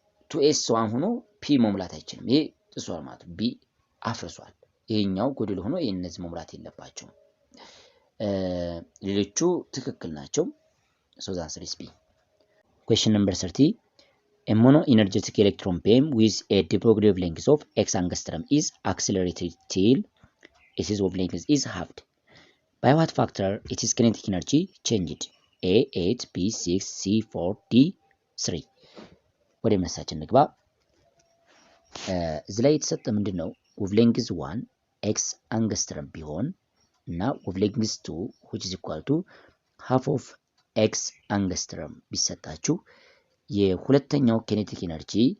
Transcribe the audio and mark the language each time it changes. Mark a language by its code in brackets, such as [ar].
[am] 2s1 ሆኖ ፒ መሙላት አይችልም። ይሄ ጥሷል ማለት ነው። ቢ አፍርሷል። ይሄኛው ጎደሎ ሆኖ እነዚህ መሙላት የለባቸውም። ሌሎቹ ትክክል ናቸው። [en] ሶ ዘ አንሰር ኢዝ ቢ። Question number 30 a mono energetic electron beam with a dipole wavelength of x angstrom is accelerated till its wavelength is halved. By what factor its kinetic energy changed? [am] A 8 B 6 C 4 D 3 ወደ መልሳችን ንግባ። እዚህ ላይ የተሰጠ ምንድን ነው? ዌቭሌንግዝ 1 ኤክስ አንገስትረም ቢሆን እና ዌቭሌንግዝ 2 [en] which is equal to [am] half of ኤክስ አንገስትረም ቢሰጣችሁ የሁለተኛው ኬኔቲክ ኤነርጂ